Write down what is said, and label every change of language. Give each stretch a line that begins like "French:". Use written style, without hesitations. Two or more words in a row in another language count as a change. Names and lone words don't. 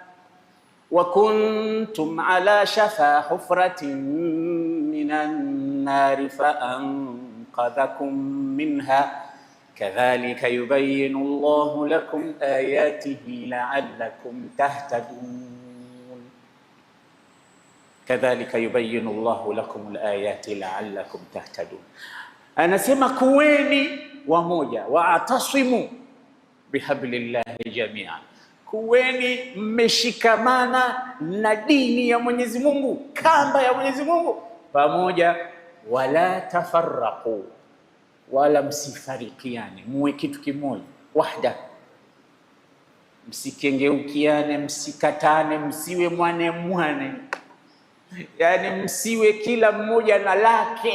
Arabic: وكنتم على شفا حفرة من النار فأنقذكم منها كذلك يبين الله لكم آياته لعلكم تهتدون كذلك يبين الله لكم الآيات لعلكم تهتدون.
Swahili: Anasema kuweni wamoja,
Arabic: واعتصموا بحبل الله جميعا,
Swahili: kuweni mmeshikamana na dini ya Mwenyezi Mungu, kamba ya Mwenyezi Mungu pamoja,
Arabic: ولا تفرقوا,
Swahili: wala msifarikiane, muwe kitu kimoja, wahda, msikengeukiane, msikatane, msiwe mwane, yani msiwe kila mmoja na lake.